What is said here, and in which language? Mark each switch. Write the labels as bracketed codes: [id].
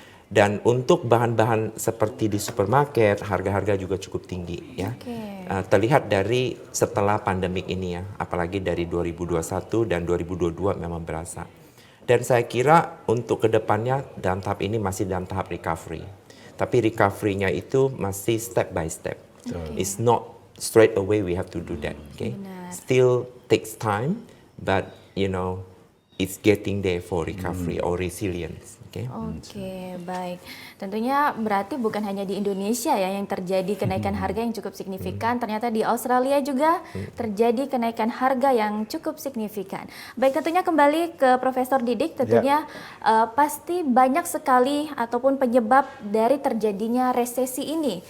[id] Dan untuk bahan-bahan seperti di supermarket, harga-harga juga cukup tinggi ya. Terlihat dari setelah pandemik ini ya, apalagi dari 2021 dan 2022 memang berasa. Dan saya kira untuk kedepannya dalam tahap ini masih dalam tahap recovery. Tapi recovery-nya itu masih [en] step by step. It's not straight away we have to do that. Still takes time, but it's getting there for recovery or resilience. [id] Baik. Tentunya berarti bukan hanya di Indonesia ya yang terjadi kenaikan harga yang cukup signifikan. Ternyata di Australia juga terjadi kenaikan harga yang cukup signifikan. Baik, tentunya kembali ke Profesor Didik. Tentunya pasti banyak sekali ataupun penyebab dari terjadinya resesi ini.